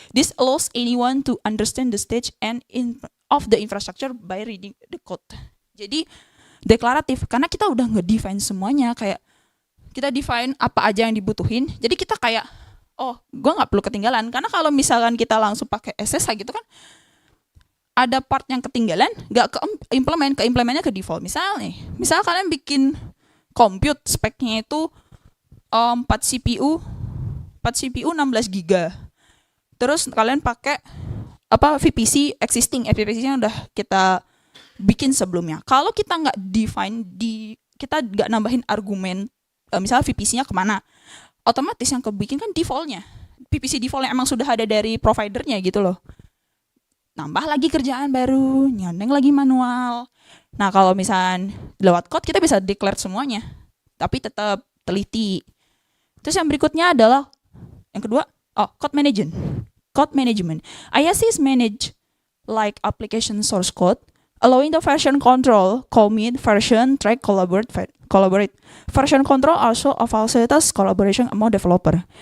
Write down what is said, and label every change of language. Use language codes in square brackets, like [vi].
[en] This allows anyone to understand the stage of the infrastructure by reading the code. [id] Jadi deklaratif karena kita udah ngedefine semuanya, kayak kita define apa aja yang dibutuhin. Jadi kita kayak, oh, gue nggak perlu ketinggalan. Karena kalau misalkan kita langsung pakai SSH gitu kan, ada part yang ketinggalan, nggak implementnya ke default. Misal kalian bikin compute speknya itu 4 CPU 16 GB. Terus kalian pakai VPC existing, VPC yang udah kita bikin sebelumnya. Kalau kita nggak define kita nggak nambahin argumen, misalnya VPC-nya kemana, otomatis yang kebikin kan default-nya, VPC default yang emang sudah ada dari providernya gitu loh. Nambah lagi kerjaan baru, nyandeng lagi manual. Nah kalau misalnya lewat code kita bisa declare semuanya, tapi tetap teliti. Terus yang berikutnya adalah yang kedua, code management. [en] IASI is managed like application source code, allowing the version control, commit, version, track, collaborate. Version control also facilitates collaboration among developer.